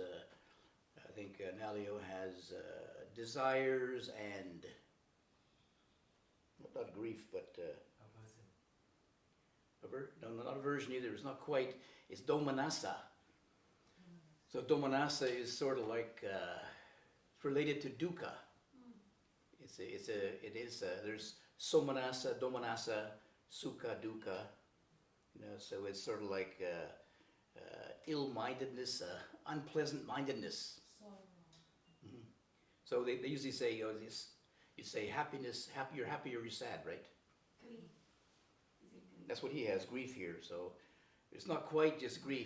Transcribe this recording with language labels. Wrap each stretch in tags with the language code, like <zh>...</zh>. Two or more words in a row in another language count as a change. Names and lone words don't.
<en>I think Nalio has desires and, not grief, but no, not aversion either. It's not quite. It's domanassa. So domanassa is sort of like related to dukkha.</en> <pi>There's somanassa, domanassa, sukha, dukkha.</pi> <en>So it's sort of like ill-mindedness, unpleasant-mindedness. Mm-hmm. So they usually say, you say happiness, you're happy or you're sad, right? Grief. That's what he has, grief here. So it's not quite just grief.</en>